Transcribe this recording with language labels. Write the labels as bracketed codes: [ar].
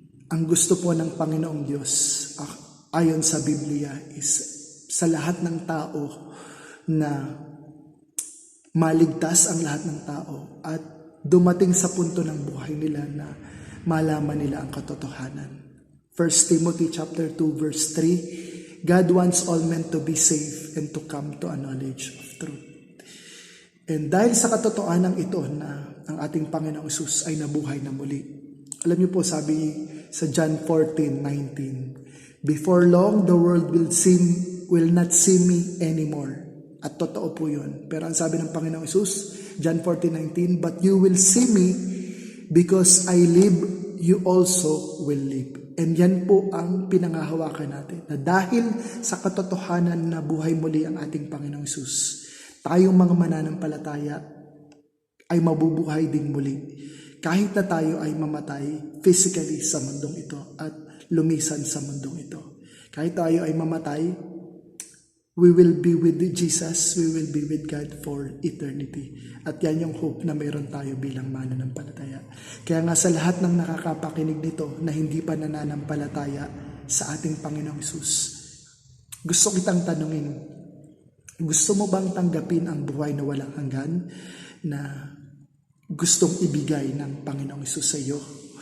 [tl] Ang gusto po ng Panginoong Diyos, ayon sa Biblia, is sa lahat ng tao na maligtas ang lahat ng tao at dumating sa punto ng buhay nila na malaman nila ang katotohanan. [en] 1 Timothy chapter 2 verse 3, God wants all men to be saved and to come to a knowledge of truth. [tl] And dahil sa katotohanan ito na ang ating Panginoong Hesus ay nabuhay na muli. Alam niyo po, sabi sa [en] John 14:19, before long the world will not see me anymore. [tl] At totoo po yun. Pero ang sabi ng Panginoong Hesus, [en] John 14:19, but you will see me because I live, you also will live. [tl] And yan po ang pinangahawakan natin. Na dahil sa katotohanan na buhay muli ang ating Panginoong Hesus, tayong mga mananampalataya ay mabubuhay din muli. Kahit na tayo ay mamatay physically sa mundong ito at lumisan sa mundong ito. Kahit tayo ay mamatay, [en] we will be with Jesus, we will be with God for eternity. [tl] At yan yung hope na mayroon tayo bilang mananampalataya. Kaya nga sa lahat ng nakakapakinig nito na hindi pa nananampalataya sa ating Panginoong Hesus, gusto kitang tanungin, gusto mo bang tanggapin ang buhay na walang hanggan na gustong ibigay ng Panginoong Hesus sa iyo?